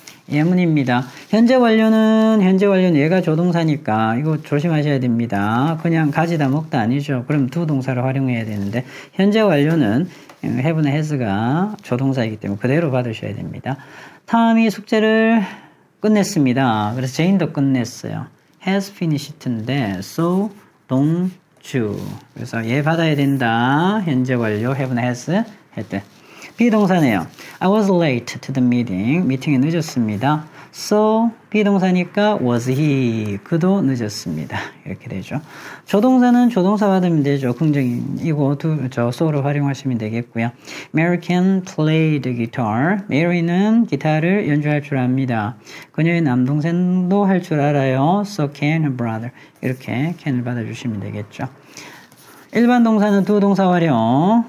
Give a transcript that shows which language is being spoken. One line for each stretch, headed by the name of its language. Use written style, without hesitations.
Korean: 예문입니다. 현재 완료는 얘가 조동사니까 이거 조심하셔야 됩니다. 그냥 가지다 먹다 아니죠. 그럼 두 동사를 활용해야 되는데 현재 완료는 have나 has가 조동사이기 때문에 그대로 받으셔야 됩니다. 탐이 숙제를 끝냈습니다. 그래서 제인도 끝냈어요.
English: has finished인데 so don't you.
Korean: 그래서 얘 받아야 된다. 현재 완료 have나 has had. 비동사네요.
English: I was late to the meeting.
Korean: 미팅에 늦었습니다.
English: So
Korean: 비동사니까
English: was he.
Korean: 그도 늦었습니다. 이렇게 되죠. 조동사는 조동사 받으면 되죠. 긍정이고 so를 활용하시면 되겠고요.
English: Mary can play the guitar.
Korean: Mary는 기타를 연주할 줄 압니다. 그녀의 남동생도 할 줄 알아요.
English: So can her brother.
Korean: 이렇게 can을 받아주시면 되겠죠. 일반 동사는 두 동사 활용.